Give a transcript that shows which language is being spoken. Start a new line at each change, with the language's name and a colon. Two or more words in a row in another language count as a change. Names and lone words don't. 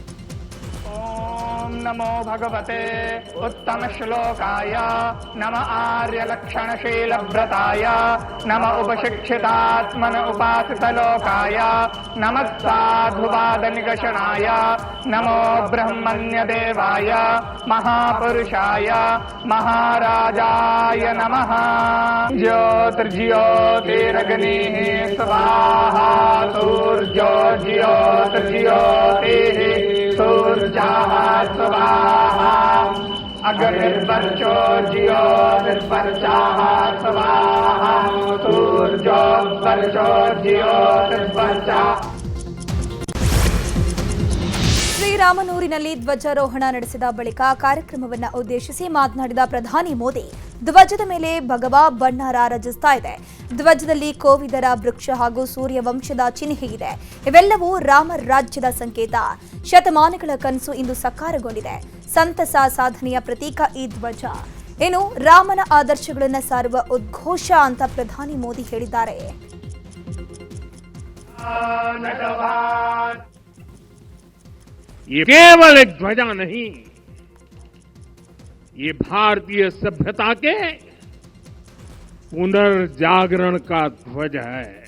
Sanskrit: ಓಂ ನಮೋ ಭಗವತೆ ಉತ್ತಮ ಶ್ಲೋಕಾಯ ನಮ ಆರ್ಯ ಲಕ್ಷಣಶೀಲ ವ್ರತಾಯ ನಮ ಉಪಶಿಕ್ಷಿತಾತ್ಮನ ಉಪಾಸಿತ ಲೋಕಾಯ ನಮಃ ಸಾಧುವಾದ ನಿಗಶನಾಯ ನಮೋ ಬ್ರಹ್ಮಣ್ಯ ದೇವಾಯ ಮಹಾಪುರುಷಾಯ ಮಹಾರಾಜಾಯ ನಮಃ. ಜ್ಯೋತಿರ್ಜ್ಯೋತಿರಗ್ನಿ ಸ್ವಾಹಾ ಸೂರ್ಯೋಜ್ಯೋತಿರ್ಜ್ಯೋತಿಃ सूर्याः स्वाहा अग्निर्वर्चो ज्योतिर्वर्चाः स्वाहा सूर्योर्वर्चो ज्योतिर्वर्चा.
Kannada: ಶ್ರೀರಾಮನೂರಿನಲ್ಲಿ ಧ್ವಜಾರೋಹಣ ನಡೆಸಿದ ಬಳಿಕ ಕಾರ್ಯಕ್ರಮವನ್ನು ಉದ್ದೇಶಿಸಿ ಮಾತನಾಡಿದ ಪ್ರಧಾನಿ ಮೋದಿ, ಧ್ವಜದ ಮೇಲೆ ಭಗವಾ ಬಣ್ಣ ರಾರಾಜಿಸ್ತಾ ಇದೆ. ಧ್ವಜದಲ್ಲಿ ಕೋವಿದರ ವೃಕ್ಷ ಹಾಗೂ ಸೂರ್ಯವಂಶದ ಚಿಹ್ನೆ ಇದೆ. ಇವೆಲ್ಲವೂ ರಾಮ ರಾಜ್ಯದ ಸಂಕೇತ. ಶತಮಾನಗಳ ಕನಸು ಇಂದು ಸಾಕಾರಗೊಂಡಿದೆ. ಸಂತಸ ಸಾಧನೆಯ ಪ್ರತೀಕ ಈ ಧ್ವಜ. ಏನು ರಾಮನ ಆದರ್ಶಗಳನ್ನು ಸಾರುವ ಉದ್ಘೋಷ ಅಂತ ಪ್ರಧಾನಿ ಮೋದಿ ಹೇಳಿದ್ದಾರೆ.
Hindi: ये केवल एक ध्वजा नहीं, ये भारतीय सभ्यता के पुनर्जागरण का ध्वज है.